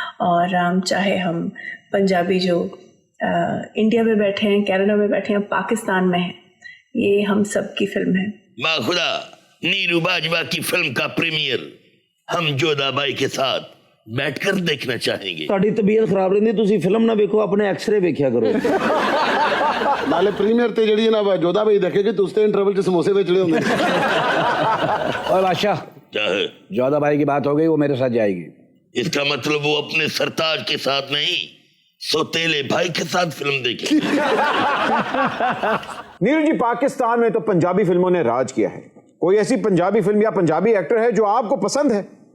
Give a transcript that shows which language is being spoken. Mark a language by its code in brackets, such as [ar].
[hi] और चाहे हम पंजाबी जो इंडिया में बैठे हैं, कनाडा में बैठे हैं, पाकिस्तान में हैं, ये हम सब की फिल्म है। माँ खुदा, नीरू बाजवा की फिल्म का प्रीमियर हम जोधाबाई के साथ बैठकर देखना चाहेंगे। [pa] ਤੁਹਾਡੀ ਤਬੀਅਤ ਖਰਾਬ ਰਹਿੰਦੀ, ਤੁਸੀਂ ਫਿਲਮ ਨਾ ਵੇਖੋ, ਆਪਣੇ ਐਕਸ-ਰੇ ਵੇਖਿਆ ਕਰੋ। ਨਾਲੇ ਪ੍ਰੀਮੀਅਰ ਤੇ ਜਿਹੜੀ ਨਾ ਜੋਧਾ ਬਾਈ ਦੇਖੇਗੀ, ਤੁਸੀਂ ਤੇ ਇੰਟਰਵਲ 'ਚ ਸਮੋਸੇ ਵੇਚਣੇ ਹੁੰਦੇ। [hi] और बादशाह, जोधा भाई की बात हो गई, वो मेरे साथ जाएगी। इसका मतलब वो अपने सरताज के साथ नहीं, सोतेले भाई के साथ फिल्म देखेगी। नीरू जी, पाकिस्तान में तो पंजाबी फिल्मों ने राज किया है, कोई ऐसी पंजाबी फिल्म या पंजाबी एक्टर है जो आपको पसंद है?